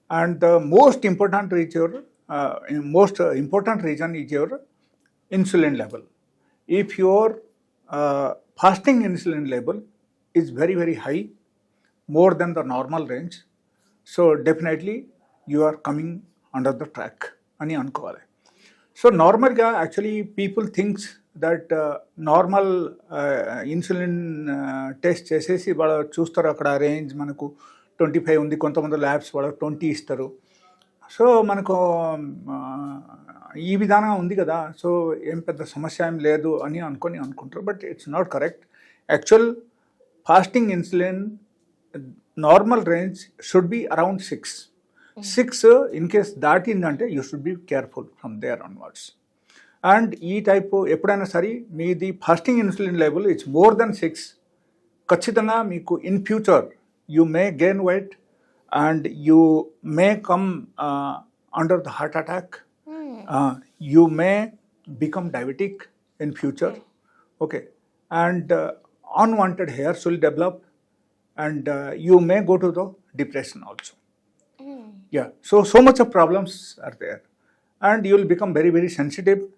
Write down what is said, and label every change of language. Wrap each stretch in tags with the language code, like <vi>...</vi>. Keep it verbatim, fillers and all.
<en>And the most important is your uh, most uh, important reason is your insulin level. If your uh, fasting insulin level is very very high, more than the normal range, so definitely you are coming under the track</en> <te>అని అనుకోవాలి.</te> <en>so నార్మల్గా actually people thinks that normal insulin test</en> <te>చేసేసి వాళ్ళు చూస్తారు అక్కడ</te> <en>range మనకు twenty five</en> <te>ఉంది, కొంతమంది</te> <en>Labs వాళ్ళకి twenty ఇస్తారు.</en> <te>సో మనకు ఆ, ఈ విధానం ఉంది కదా, సో ఏం పెద్ద సమస్య ఏం లేదు అని అనుకొని అనుకుంటారు.</te> <en>But it's not correct. Actual fasting insulin normal range should be around six. Six in case దాటిందంటే you should be careful from there onwards. And</en> <te>ఈ టైప్ ఎప్పుడైనా సరే మీది</te> <en>fasting insulin level it's more than six,</en> <te>ఖచ్చితంగా మీకు</te> <en>In future you may gain weight and you may come under the heart attack, you may become diabetic in future. Okay, and unwanted hairs will develop and you may go to the depression also. Yeah, so so much of problems are there, and you will become very very sensitive.</en>